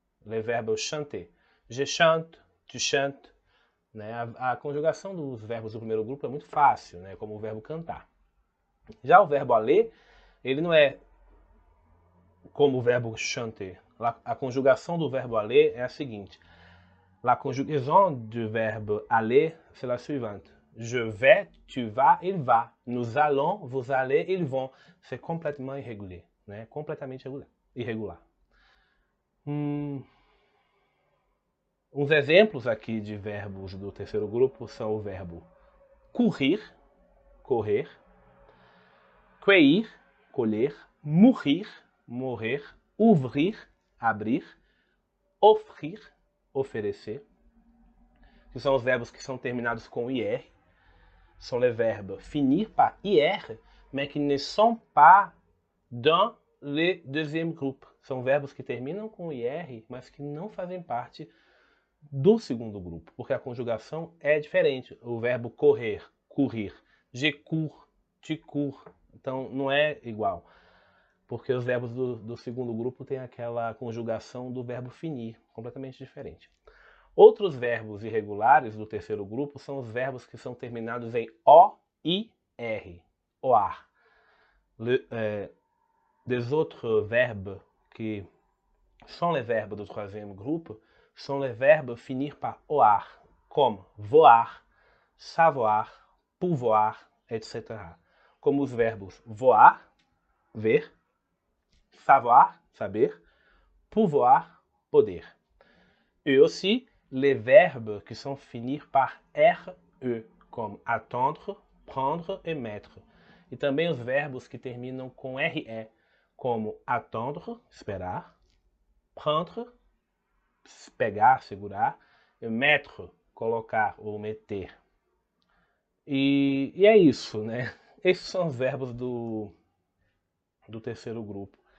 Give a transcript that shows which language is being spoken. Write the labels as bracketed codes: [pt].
[fr] Les verbes chanter. Je chante, tu chantes. Né? [pt] A conjugação dos verbos do primeiro grupo é muito fácil, né? Como o verbo cantar. Já o verbo aller, ele não é como o verbo chanter. A conjugação do verbo aller é a seguinte. [fr] La conjugaison du verbe aller, c'est la suivante. Je vais, tu vas, il va. Nous allons, vous allez, ils vont. C'est complètement irrégulier, né? [pt] Completamente irregular. Uns exemplos aqui de verbos do terceiro grupo são o verbo courir, correr, cueillir, colher, mourir, morrer, ouvrir, abrir, offrir, oferecer, que são os verbos que são terminados com IR. [fr] São les verbes finir par IR, mais qui ne sont pas dans le deuxième groupe. [pt] São verbos que terminam com IR, mas que não fazem parte do segundo grupo, porque a conjugação é diferente. O verbo correr, courir, je cours, tu cours, então não é igual, porque os verbos do segundo grupo têm aquela conjugação do verbo finir, completamente diferente. Outros verbos irregulares do terceiro grupo são os verbos que são terminados em O e R, oar. [fr] Des autres verbes qui sont les verbes do troisième groupe sont les verbes finir par oar, comme voar, savoir, pouvoir, etc. [pt] Como os verbos voar, ver, savoir, saber, pouvoir, poder. [fr] Et aussi les verbes qui sont finir par RE, comme attendre, prendre et mettre. [pt] E também os verbos que terminam com RE, como attendre, esperar, prendre, pegar, segurar, e mettre, colocar ou meter. E é isso, né? Esses são os verbos do terceiro grupo.